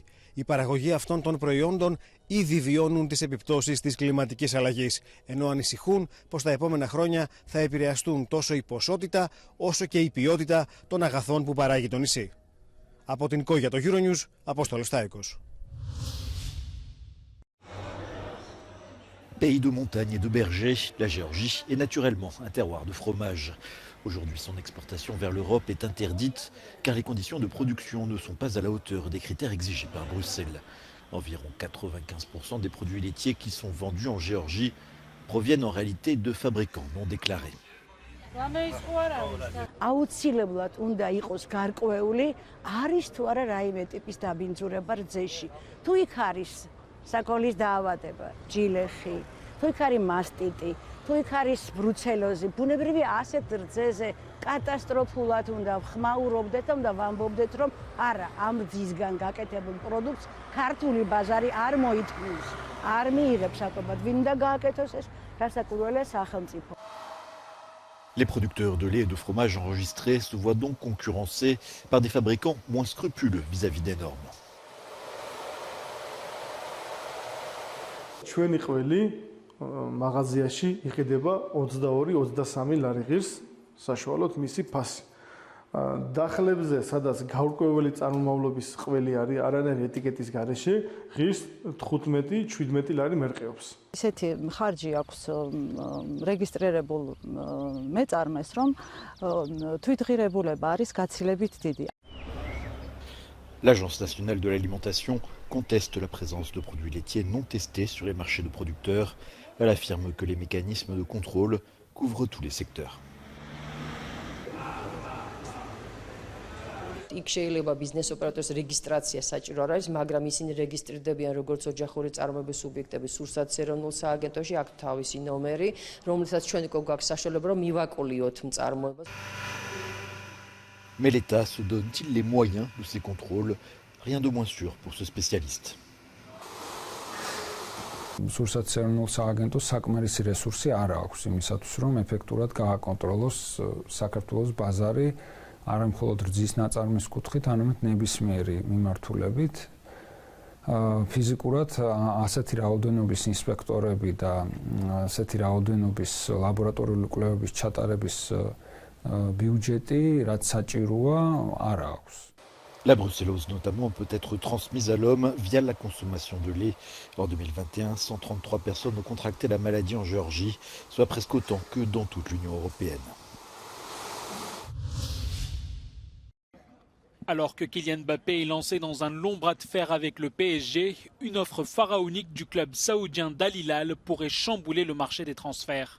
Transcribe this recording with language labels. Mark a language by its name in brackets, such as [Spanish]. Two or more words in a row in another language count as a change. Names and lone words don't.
[Greek] Η παραγωγή αυτών των προϊόντων ήδη βιώνουν τις επιπτώσεις της κλιματικής αλλαγής, ενώ ανησυχούν πως τα επόμενα χρόνια θα επηρεαστούν τόσο η ποσότητα όσο και η ποιότητα των αγαθών που παράγει το νησί. Από την ΚΟ για το Euronews, Απόστολος Στάικος. [French] Pays de montagne et de bergers, la Géorgie est naturellement un terroir de fromage. Aujourd'hui, son exportation vers l'Europe est interdite car les conditions de production ne sont pas à la hauteur des critères exigés par Bruxelles. Environ 95% des produits laitiers qui sont vendus en Géorgie proviennent en réalité de fabricants non déclarés. [Georgian] აუცილებლად უნდა იყოს გარკვეული, არის თუ არა რაიმე ტიპის დაბინძურება რძეში. თუ იქ არის საკოლის დაავადება, ჯილეხი, თუ იქ არის მასტიტი, თუ იქ არის ბრუცელოზი, ბუნებრივი ასეთ რძეზე კატასტროფულად უნდა ხმაურობდეთ და უნდა ვამბობდეთ, რომ არა, ამ რძისგან გაკეთებულ პროდუქტს ქართული ბაზარი არ მოითქმის, არ მიიღებს აკობად. ვინ უნდა გააკეთოს ეს? რასაკვირველია სახელმწიფო. [French] Les producteurs de lait et de fromage enregistrés se voient donc concurrencés par des fabricants moins scrupuleux vis-à-vis des normes. [Georgian] ჩვენი ყველი მაღაზიაში იყიდება 22-23 ლარი ღირს საშუალოდ მისი ფასი. დახლებზე, სადაც გაურკვეველი წარმომავლობის ყველი არის, არანაირი ეტიკეტის გარეშე, ღირს 15-17 ლარი მერყეობს. ისეთი ხარჯი აქვს რეგისტრირებულ მეწარმეს, რომ თვითღირებულება არის გაცილებით დიდი. [French] L'Agence nationale de l'alimentation conteste la présence de produits laitiers non testés sur les marchés de producteurs. Elle affirme que les mécanismes de contrôle couvrent tous les secteurs. [Georgian] იქ შეიძლება ბიზნეს ოპერატორის რეგისტრაცია საჭირო არ არის, მაგრამ ისინი რეგისტრირდებიან როგორც ოჯახური წარმოების სუბიექტები სურსათის ეროვნულ სააგენტოში, აქ თავისი ნომერი, რომელსაც ჩვენ უკვე გვაქვს საშუალება რომ მივაკულიოთ მწარმოებას. [French] Mais l'État se donne-t-il les moyens de ces contrôles? Rien de moins sûr pour ce spécialiste. [Georgian] სურსათის ეროვნულ სააგენტოს საკმარისი რესურსი არ აქვს იმისათვის, რომ ეფექტურად გააკონტროლოს საქართველოს ბაზარი არა მხოლოდ რძის ნაწარმის კუთხით, არამედ ნებისმიერი მიმართულებით. ფიზიკურად ასეთი რაოდენობის ინსპექტორები და ასეთი რაოდენობის ლაბორატორიული კვლევების ჩატარების ბიუჯეტი, რაც საჭიროა, არ აქვს. [French] La brucellose notamment peut être transmise à l'homme via la consommation de lait. En 2021, 133 personnes ont contracté la maladie en Géorgie, soit presque autant que dans toute l'Union européenne. Alors que Kylian Mbappé est lancé dans un long bras de fer avec le PSG, une offre pharaonique du club saoudien d'Al Hilal pourrait chambouler le marché des transferts.